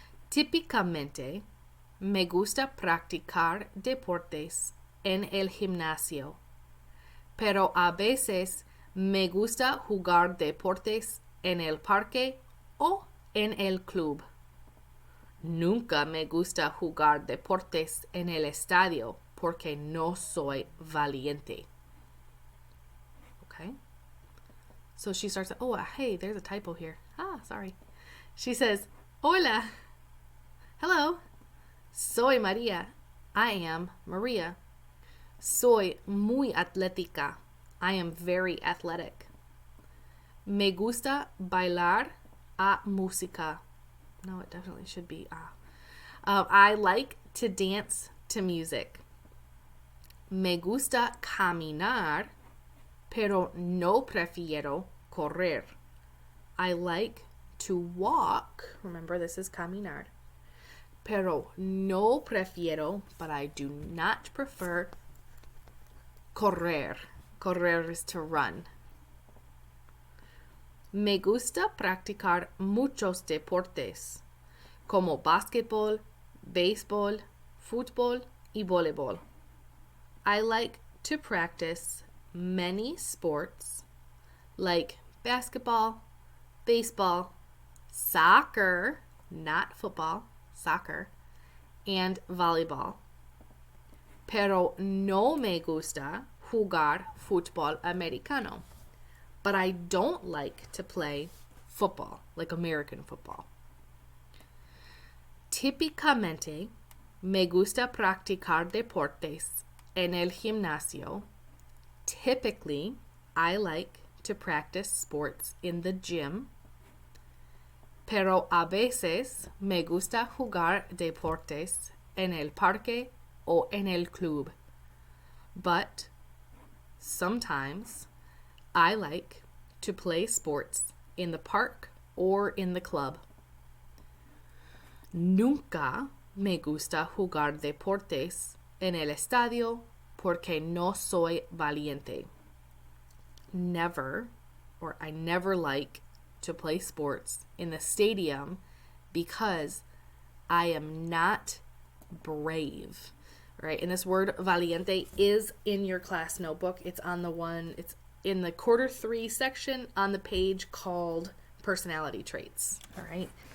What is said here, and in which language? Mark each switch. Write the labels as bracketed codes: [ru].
[es] Típicamente, me gusta practicar deportes en el gimnasio, pero a veces me gusta jugar deportes en el parque o en el club. Nunca me gusta jugar deportes en el estadio porque no soy valiente. [en] Okay? So she starts, hey, there's a typo here. Sorry. She says, [es] Hola. [en] Hello. [es] Soy María. [en] I am Maria. [es] Soy muy atlética. [en] I am very athletic. [es] Me gusta bailar a música. [en] No, it definitely should be I like to dance to music. [es] Me gusta caminar, pero no prefiero correr. [en] I like to walk. Remember, this is caminar. [es] Pero no prefiero, [en] but I do not prefer correr. Correr is to run. [es] Me gusta practicar muchos deportes, como basquetbol, béisbol, fútbol y voleibol. [en] I like to practice many sports like basketball, baseball, soccer, not football, soccer, and volleyball. [es] Pero no me gusta jugar fútbol americano. [en] But I don't like to play football, like American football. [es] Típicamente, me gusta practicar deportes en el gimnasio. [en] Typically, I like to practice sports in the gym. [es] Pero a veces me gusta jugar deportes en el parque o en el club. [en] But sometimes I like to play sports in the park or in the club. [es] Nunca me gusta jugar deportes en el estadio porque no soy valiente. [en] never, or I never like to play sports in the stadium because I am not brave. Right? And this word valiente is in your class notebook. It's in the quarter 3 section on the page called personality traits. All right.